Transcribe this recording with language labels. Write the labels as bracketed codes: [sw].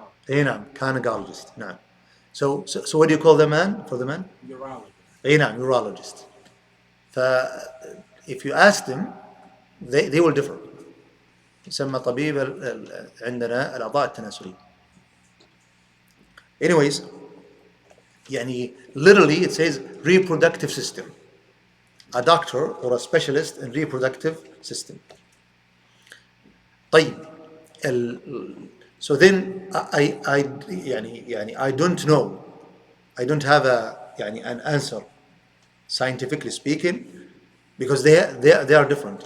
[ar] اي نعم gynecologist. [en] نعم. So what do you call the man for the man? Urologist. [ar] اي نعم urologist. [en] if you ask them, they will differ. [ar] يسمى طبيب عندنا الأعضاء التناسلية. [en] Anyways, يعني literally it says reproductive system. A doctor or a specialist in reproductive system. طيب, so then I don't know, I don't have an answer scientifically speaking, because they are different.